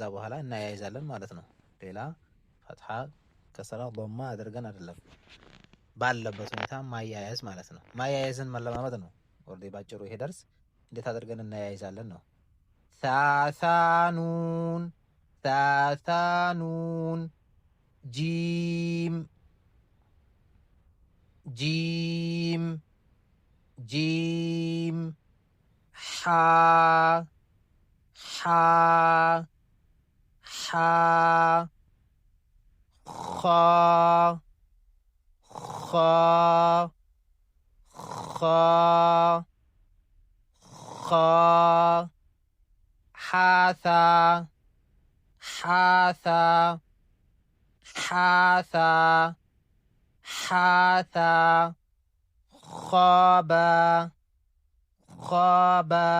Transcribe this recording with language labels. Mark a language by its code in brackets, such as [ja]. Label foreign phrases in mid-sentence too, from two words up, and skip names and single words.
[am] በኋላ እናያይዛለን ማለት ነው። ሌላ ፈትሐ፣ ከሰራ፣ ዶማ አድርገን አይደለም፣ ባለበት ሁኔታ ማያያዝ ማለት ነው። ማያያዝን መለማመድ ነው። ወርዴ ባጭሩ ይሄ ደርስ እንዴት አድርገን እናያይዛለን ነው። ሳሳኑን ሳሳኑን ጂም ጂም ጂም ሓ ሓ ሓ ኻ ኻ ኻ ሓሳ ሓሳ ሓሳ ሓሳ ኻባ ኻባ